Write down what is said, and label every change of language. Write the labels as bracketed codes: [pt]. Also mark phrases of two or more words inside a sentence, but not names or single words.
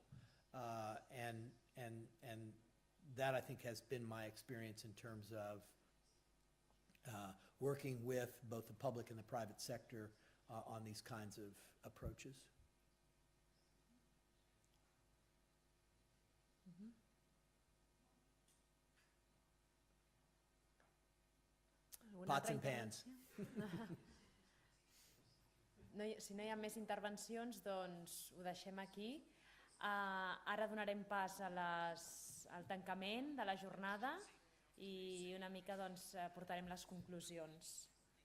[en] And that, I think, has been my experience in terms of working with both the public and the private sector on these kinds of approaches. Pots and pans. [ca] Si no hi ha més intervencions, doncs ho deixem aquí. Ara donarem pas al tancament de la jornada i una mica portarem les conclusions.